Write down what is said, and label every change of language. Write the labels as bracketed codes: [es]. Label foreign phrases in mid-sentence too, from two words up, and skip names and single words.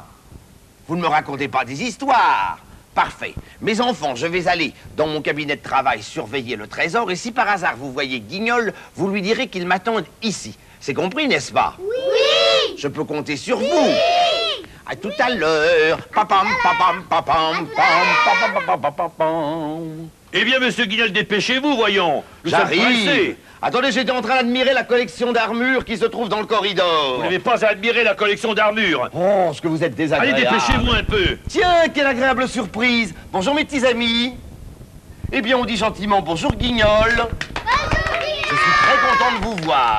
[fr] Vous ne me racontez pas des histoires. Parfait. Mes enfants, je vais aller dans mon cabinet de travail surveiller le trésor et si par hasard vous voyez Guignol, vous lui direz qu'il m'attende ici. C'est compris, n'est-ce pas? Oui. Je peux compter sur vous. À tout à l'heure. Papam, papam, papam, pam, papam, papam, papam. Eh bien, monsieur Guignol, dépêchez-vous, voyons. Nous sommes J'arrive. pressés. Attendez, j'étais en train d'admirer la collection d'armures qui se trouve dans le corridor. Vous n'avez pas à admirer la collection d'armures. Oh, ce que vous êtes Allez, désagréable. dépêchez-vous un peu. Tiens, quelle agréable surprise. Bonjour, mes petits amis. Eh bien, on dit gentiment bonjour, Guignol. Je suis très content de vous voir.